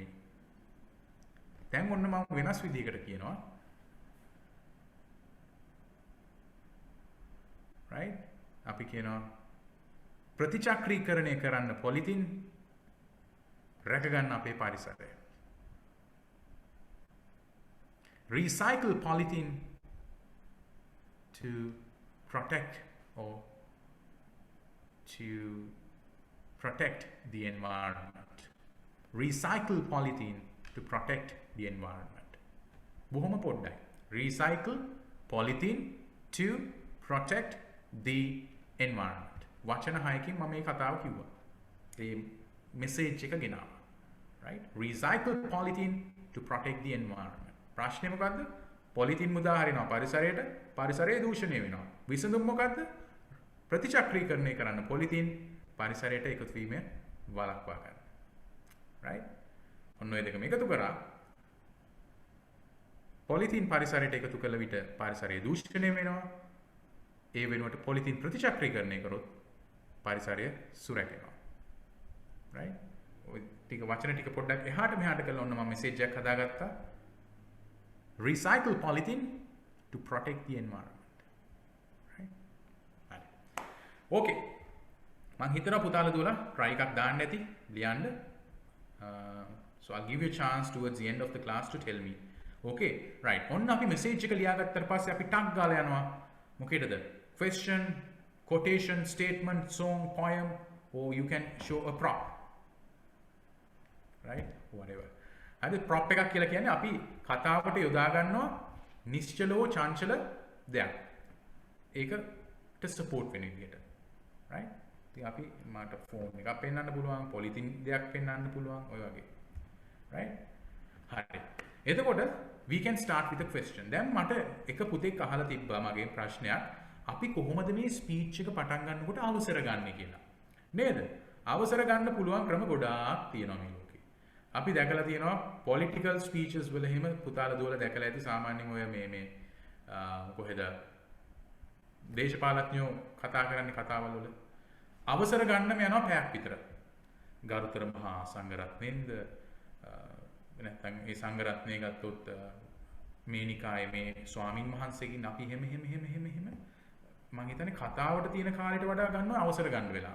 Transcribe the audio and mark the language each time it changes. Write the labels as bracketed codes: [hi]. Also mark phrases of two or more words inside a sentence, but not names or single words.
[si] දැන් ඔන්න මම වෙනස් විදිහකට කියනවා. [en] right? [si] අපි කියනවා ප්‍රතිචක්‍රීකරණය කරන්න පොලිතින් රැක ගන්න අපේ පරිසරය. [en] Recycle polythene to protect or to protect the environment. Recycle polythene to protect the environment. [si] බොහොම පොඩ්ඩයි. [en] Recycle polythene to protect the environment. [si] වචන 6කින් මම මේ කතාව කිව්වා. ඒ message එක ගෙනාවා. [en] right? Recycle polythene to protect the environment. [si] ප්‍රශ්නේ මොකද්ද? පොලිතින් මුදා හරිනවා පරිසරයට, පරිසරය දූෂණය වෙනවා. විසඳුම මොකද්ද? ප්‍රතිචක්‍රීකරණය කරන්න පොලිතින් පරිසරයට එකතු වීම වළක්වා ගන්න. [en] right? [si] ඔන්න ඔය දෙකම එකතු කරා පොලිතින් පරිසරයට එකතු කළ විට පරිසරය දූෂණය වෙනවා. ඒ වෙනුවට පොලිතින් ප්‍රතිචක්‍රීකරණය කරොත් පරිසරය සුරැකෙනවා. [en] right? [si] ඔය ටික වචන ටික පොඩ්ඩක් එහාට මෙහාට කරලා ඔන්න මම මෙසේජ් එකක් හදාගත්තා. [en] Recycle polythene to protect the environment. Right? [si] හරි. Okay. මම හිතනවා පුතාලා දුවලා try එකක් දාන්න ඇති ලියන්න. [en] So I'll give you a chance towards the end of the class to tell me. Okay. Right. [si] ඔන්න අපි message එක ලියාගත්තට පස්සේ අපි ටක් ගාලා යනවා මොකේද? [en] Question, quotation, statement, song, poem, or you can show a prop. Right? Whatever. [si] හරි ප්‍රොප් එකක් කියලා කියන්නේ අපි කතාවට යොදා ගන්නවා නිශ්චලව චංචල දෙයක්. ඒකට සපෝට් වෙන විදිහට. right? ඉතින් අපි මට ෆෝන් එකක් පෙන්වන්න පුළුවන්, පොලිතින් දෙයක් පෙන්වන්න පුළුවන් ඔය වගේ. [en] right? [si] හරි. එතකොට [en] we can start with a question. [si] දැන් මට එක පුතෙක් අහලා තිබ්බා මගේ ප්‍රශ්නයක්. අපි කොහොමද මේ ස්පීච් එක පටන් ගන්නකොට අවසර ගන්න කියලා. නේද? අවසර ගන්න පුළුවන් ක්‍රම ගොඩාක් තියෙනවා මේ ලෝකේ. අපි දැකලා තියෙනවා [en] political speeches [si] වල එහෙම පුතාලා දුවලා දැකලා ඇති සාමාන්‍යයෙන් ඔය මේ කොහෙද දේශපාලඥයෝ කතා කරන්නේ කතාවල් වල අවසර ගන්නම යනවා පැයක් විතර. ගරුතර මහා සංඝරත්නයෙන්ද නැත්නම් ඒ සංඝරත්නය ගත්තොත් මේ නිකායේ මේ ස්වාමින් වහන්සේකින් අපි එහෙම මම හිතන්නේ කතාවට තියෙන කාලයට වඩා ගන්නවා අවසර ගන්න වෙලාව.